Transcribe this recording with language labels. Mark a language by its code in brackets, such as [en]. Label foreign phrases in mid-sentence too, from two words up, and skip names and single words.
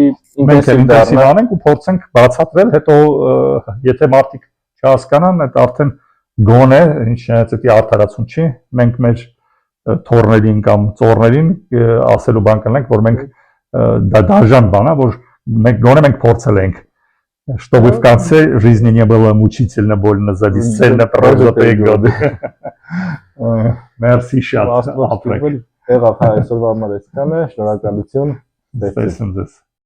[hy] ինտենսիվ անենք ու փորձենք բացատրել, հետո եթե մարդիկ չհասկանան, այդ արդեն գոնե ինչ դա արդարացում չի, մենք մեր թորներին կամ ծորներին ասելու բան կլենք, որ մենք դա դաժան բան է, որ մենք փորձել ենք. [ru] Чтобы в конце жизни не было мучительно больно за бесцельно прожитые годы. [hy] Merci շատ. Եղավ այսօրվա համար այսքանը, շնորհակալություն։ Տեսնեմ ձեզ։